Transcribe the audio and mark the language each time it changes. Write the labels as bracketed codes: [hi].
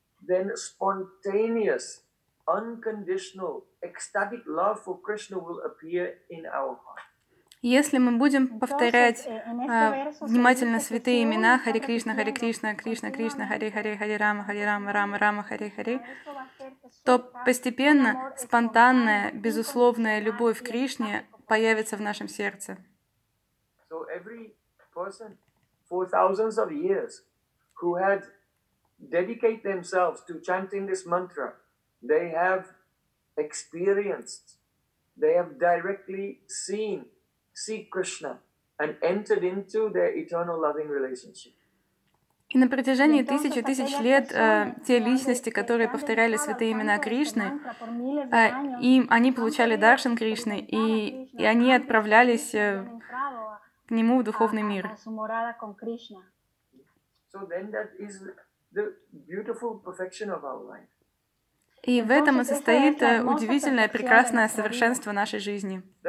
[en] Then spontaneous, unconditional, ecstatic love for Krishna will appear in our heart. [ru] Если мы будем повторять внимательно святые имена Хари Кришна, Хари Кришна, Кришна Кришна, Хари Хари, Хари Рама, Хари Рама, Рама Рама, Хари Хари, то постепенно спонтанная, безусловная любовь к Кришне появится в нашем сердце. [en] So every person for thousands of years who had dedicate themselves to chanting this mantra, they have experienced, they have directly seen, see Krishna and entered into their eternal loving relationship. [ru] И на протяжении тысяч и тысяч лет те личности, которые повторяли святые имена Кришны, они получали даршан Кришны, и они отправлялись к Нему в духовный мир. [en] So then that is the beautiful perfection of our life. [ru] И в этом и состоит удивительное, прекрасное совершенство нашей жизни.